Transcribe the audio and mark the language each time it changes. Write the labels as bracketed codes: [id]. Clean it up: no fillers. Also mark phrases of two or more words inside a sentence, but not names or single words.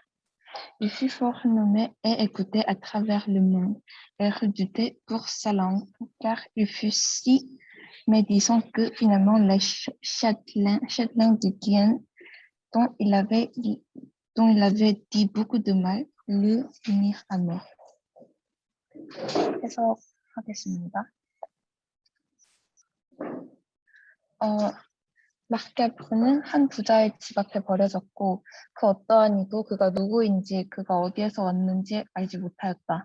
[fr] Il fut fort renommé et écouté à travers le monde, et redouté pour sa langue, car il fut si médisant que finalement les châtelains de Gien, dont il avait dit beaucoup de mal, le punirent à mort. [ko] 해석하겠습니다. 마르카프르는 한 부자의 집 앞에 버려졌고 그 어떠한 이도 그가 누구인지 그가 어디에서 왔는지 알지 못하였다.